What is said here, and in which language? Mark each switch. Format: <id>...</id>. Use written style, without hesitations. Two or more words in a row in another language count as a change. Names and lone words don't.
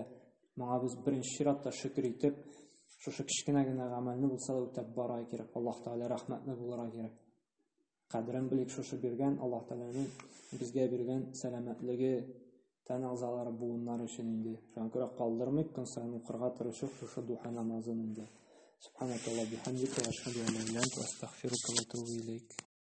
<tt>Моңа без беренче чиратта шөкер итеп, шушы кичкенә генә гамәлне булса да үтәп барырга кирәк. Аллаһ Тәгалә рәхмәтле булырга кирәк. Кадерен белик шушы биргән Аллаһ Тәгаләнең безгә биргән сәламәтлеге, тән әгъзалары, буыннары өчен инде. Шуңа күрә калдырмыйк, көн саен укырга тырышып шушы духа намазын инде.</tt> <ar>سبحانك اللهم بحمدك وأشهد أن لا إله إلا أنت أستغفرك وأتوب إليك.</ar>